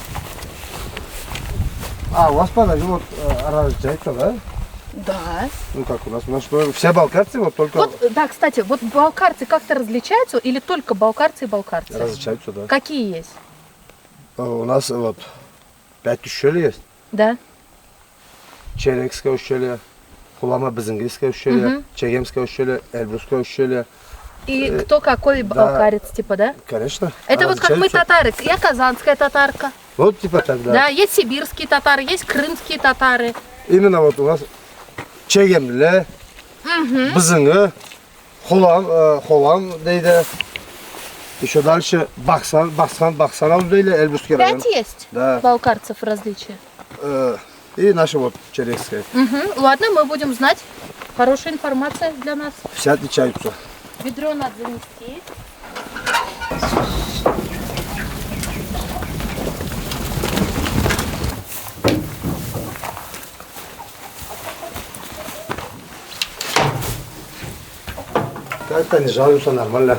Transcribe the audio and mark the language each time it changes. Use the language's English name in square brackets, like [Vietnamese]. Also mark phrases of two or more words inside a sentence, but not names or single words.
[Russian] А, у вас подожди, вот различается, да? Да. Ну как у нас все балкарцы, вот только Вот, да, кстати, вот балкарцы как-то различаются или только балкарцы и балкарцы? различаются, да. Какие есть? У нас вот 5 ущелья есть. Да. Черекское ущелье, Хулама-Безингийское ущелье, Чегемское ущелье, Эльбрусское ущелье. И кто какой балкарец, типа, да? Конечно. Это вот как мы различаются. татары. Я казанская татарка. Вот типа так, да. Да, есть сибирские татары, есть крымские татары. Именно вот у нас Чегемле, Бызыңы, Холам дейді. Еще дальше Бахсан дейді, Эльбрусский район. 5 есть Да. балкарцев различия. И наши вот Черекское. Ладно, мы будем знать. Хорошая информация для нас. Все отличаются. Ведро надо занести. Как-то не жалуются, нормально.